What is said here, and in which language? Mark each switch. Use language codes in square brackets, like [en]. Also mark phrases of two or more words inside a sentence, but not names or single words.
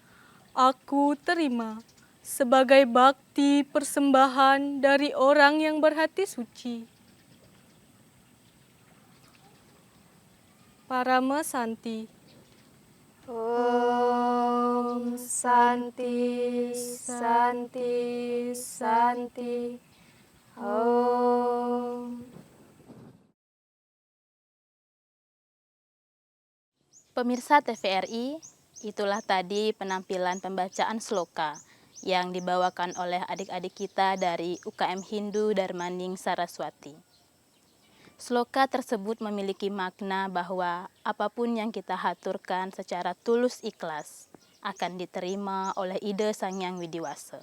[id] aku terima sebagai bakti persembahan dari orang yang berhati suci. [sa] Parama Santi. Om Santi Santi Santi. Om. [id] Pemirsa TVRI, itulah tadi penampilan pembacaan sloka yang dibawakan oleh adik-adik kita dari UKM Hindu Darmaning Saraswati. Sloka tersebut memiliki makna bahwa apapun yang kita haturkan secara tulus ikhlas akan diterima oleh ide Sang Hyang Widiwasa.